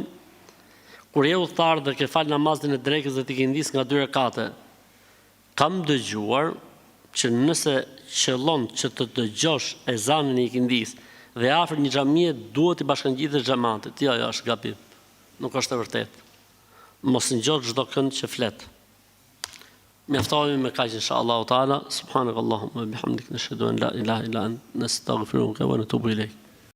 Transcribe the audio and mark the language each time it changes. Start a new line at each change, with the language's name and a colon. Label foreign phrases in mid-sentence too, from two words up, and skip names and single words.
Albanian: Kur je udhëtar dhe ke fal namazin e drekës dhe ti ke ndis nga 2 rekate, kam dëgjuar që nëse qëllon që të dëgjosh ezanin e ikindis dhe afër një xhamie duhet i bashkangjitesh xhamatit. Jo, është gabim. Nuk është e vërtetë. Mos ngjot çdo kënd që flet. Mjaftohemi me kaq
Arabic: إن شاء الله تعالى. سبحانك اللهم وبحمدك نشهد أن لا إله إلا أنت نستغفرك ونتوب إليك.